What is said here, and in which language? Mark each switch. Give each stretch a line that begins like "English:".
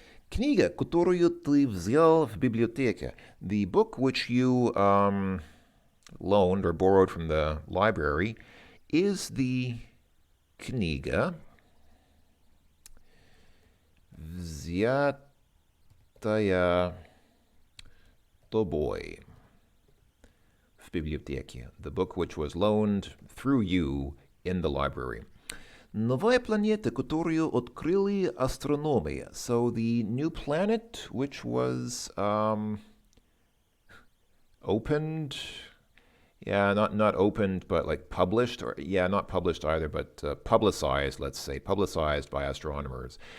Russian: Книга, которую ты взял в библиотеке.
English: The book which you loaned or borrowed from the library is the
Russian: книга, взятая тобой в библиотеке.
English: The book which was loaned through you in the library.
Russian: Новая планета, которую открыли астрономы.
English: So the new planet which was opened, not opened, but like published, or not published either, but publicized, let's say, publicized by astronomers.